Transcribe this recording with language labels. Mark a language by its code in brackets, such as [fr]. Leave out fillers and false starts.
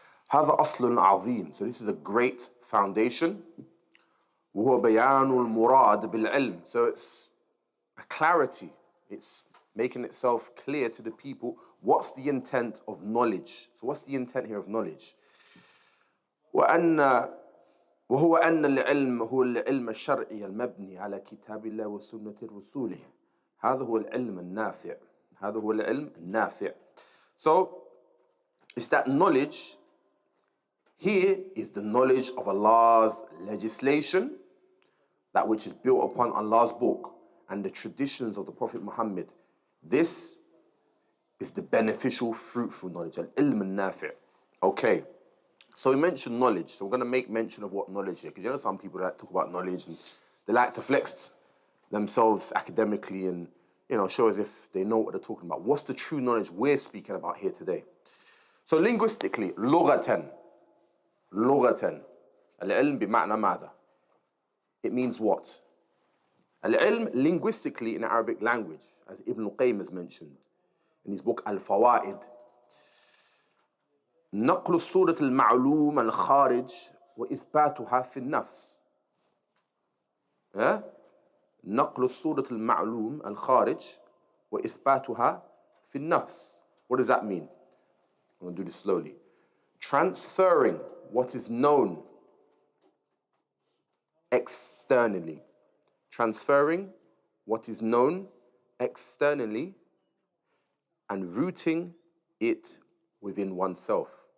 [ar] هذا أصل عظيم. [en] So this is a great foundation. [ar] وهو بيان المراد بالعلم. [en] So it's a clarity. It's making itself clear to the people what's the intent of knowledge. So what's the intent here of knowledge? [ar] وهو أن العلم هو العلم الشرعي المبني على كتاب الله وسنة رسوله. هذا هو العلم النافع. هذا هو العلم النافع. [en] So it's that knowledge here is the knowledge of Allah's legislation, that which is built upon Allah's book and the traditions of the Prophet Muhammad. This is the beneficial, fruitful knowledge, al-ilm al-nafi'. Okay, so we mentioned knowledge, so we're going to make mention of what knowledge is, because you know some people that talk about knowledge and they like to flex themselves academically and show as if they know what they're talking about. What's the true knowledge we're speaking about here today? So linguistically, [ar] لغة العلم بمعنى ماذا? [en] It means what? العلم linguistically in Arabic language, as Ibn Qayyim has mentioned in his book Al-Fawaid, [ar] نقل الصورة المعلوم الخارج وإثباتها في النفس. نقل الصورة المعلوم الخارج وإثباتها في النفس. [en] What does that mean? I'm going to do this slowly. Transferring what is known externally. Transferring what is known externally and rooting it within oneself.